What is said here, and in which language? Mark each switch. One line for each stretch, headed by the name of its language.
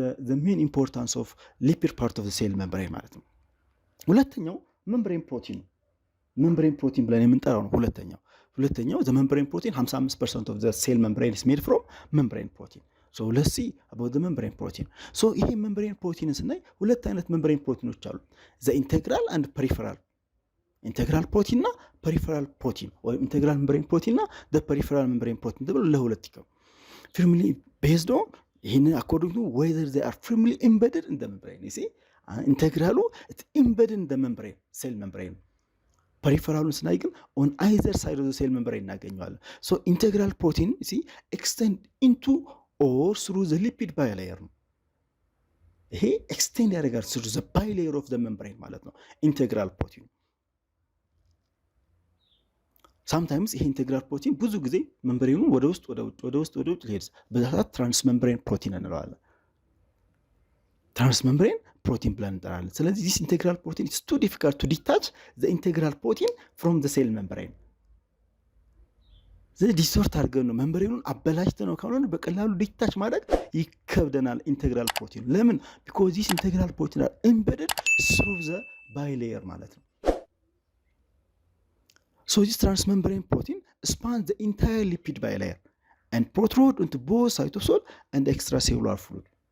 English: the main importance of lipid part of the cell membrane
Amharic: ማለት ነው ሁለተኛው ሜምብሬን ፕሮቲን ብለን የምንጠራው ነው ሁለተኛው
English: the membrane protein 55% of the cell membrane is made from membrane protein so let's see about the membrane protein so ይሄ membrane protein ስናይ ሁለት አይነት membrane proteins አሉ the integral and peripheral
Amharic: ኢንቴግራል ፕሮቲን እና ፐሪፈራል ፕሮቲን ወይም ኢንቴግራል ሜምብሬን ፕሮቲን እና ፐሪፈራል ሜምብሬን ፕሮቲን ተብሎ ለሁለት ይከፈላል። firmly based on ይሄንን
English: according to whether they are firmly embedded in the membrane. you see ኢንቴግራሉ it's embedded in the membrane, cell membrane.
Amharic: ፐሪፈራሉን ስናይ ግን
English: on either side of the cell membrane እናገኘዋለን። so integral protein you see extend into or through the lipid bilayer ነው። ይሄ extend ያደርጋል through the bilayer of the membrane ማለት ነው ኢንቴግራል ፕሮቲን።
Amharic: sometimes ይሄ ኢንቴግራል ፕሮቲን ብዙ ጊዜ ሜምብሬኑን ወደ ውስጥ ሊሄድ በዛት ትራንስሜምብሬን ፕሮቲን እንለዋለን። ትራንስሜምብሬን ፕሮቲን ብለን እንጠራለን። ስለዚህ
English: this integral protein is too difficult to detach the integral protein from the cell membrane.
Amharic: ስለዚህ ዲስቶርት አድርገን ነው ሜምብሬኑን አበላሽተን ነው ካልሆነ በቀላሉ ዲታች ማድረግ ይከብደናል ኢንቴግራል ፕሮቲን። ለምን?
English: because this integral protein are embedded through the bilayer
Amharic: ማለት ነው።
English: so this transmembrane protein spans the entire lipid bilayer and protrude into both cytosol and extracellular fluid.